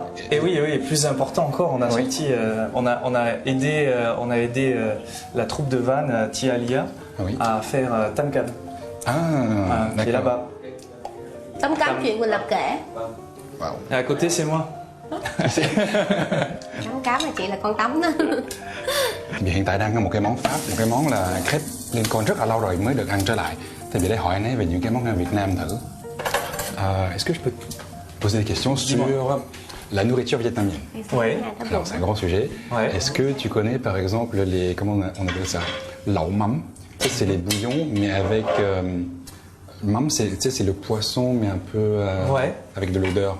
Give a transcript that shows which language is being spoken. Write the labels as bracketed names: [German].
[French] Et oui, plus important encore, on a sorti, on a aidé la troupe de Van Tia Alia à faire Tam Cam, qui est là-bas. [Vietnamese] Tấm cám chuyện mình lập kể. Wow. [French] Et à côté c'est moi. [Vietnamese] Tấm cám là chị là con tấm đó. Vì hiện tại đang có một cái món Pháp, một cái món là crepe Lincoln rất là lâu rồi mới được ăn trở lại. Thì vì để hỏi anh ấy về những cái món ăn Việt Nam thử. [French] Est-ce que je peux poser des questions sur la nourriture vietnamienne? Oui. Alors c'est un grand sujet. Ouais. Est-ce que tu connais par exemple comment on appelle ça? Lẩu mắm. C'est les bouillons mais avec mắm, c'est le poisson mais un peu avec de l'odeur.